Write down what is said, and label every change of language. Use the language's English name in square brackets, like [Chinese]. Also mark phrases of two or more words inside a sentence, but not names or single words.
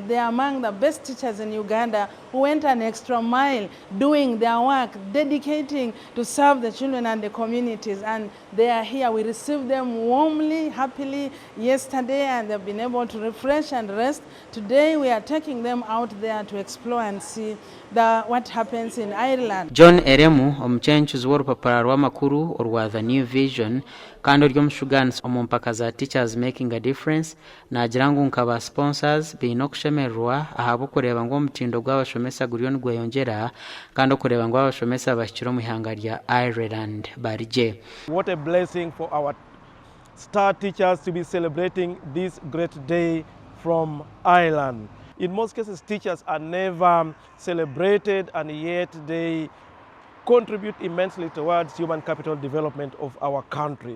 [English] They are among the best teachers in Uganda who went an extra mile doing their work, dedicating to serve the children and the communities, and they are here. We received them warmly, happily yesterday, and they've been able to refresh and rest. Today we are taking them out there to explore and see what happens in Ireland. [Nyankole] John Eremu omuchenchuzi w'orupapura rw'amakuru orwa The New Vision kandi ory'omushuganisi omu mpaka za Teachers Making a Difference nagira ngu nkaba sponsors beine okushemererwa ahabw'okureba ngu omutindo gw'abashomesa guriyo nigweyongyera kandi okureba ngu abashomesa bashyira omu ihanga rya Ireland barije. [English] What a blessing for our star teachers to be celebrating this great day from Ireland. In most cases, teachers are never celebrated, and yet they contribute immensely towards human capital development of our country.